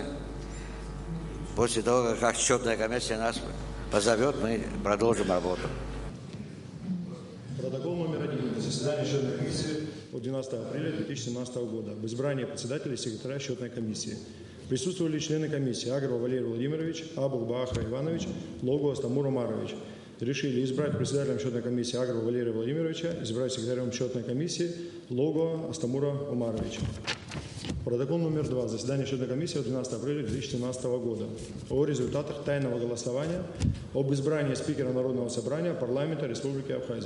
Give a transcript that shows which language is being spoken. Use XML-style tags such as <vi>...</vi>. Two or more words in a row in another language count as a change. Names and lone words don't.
<ru>После того, как счетная комиссия нас позовет, мы продолжим работу. Протокол номер 1. Заседание счетной комиссии от 12 апреля 2017 года. Об избрании председателя и секретаря счетной комиссии. Присутствовали члены комиссии Агров Валерий Владимирович, Абух Баахра Иванович, Логу Астамур Умарович. Решили избрать председателем счетной комиссии Агрова Валерия Владимировича, избрать секретарем счетной комиссии Логу Астамура Умаровича. Протокол номер 2. Заседание счетной комиссии от 12 апреля 2017 года. О результатах тайного голосования об избрании спикера Народного собрания парламента Республики Абхазия.</ru>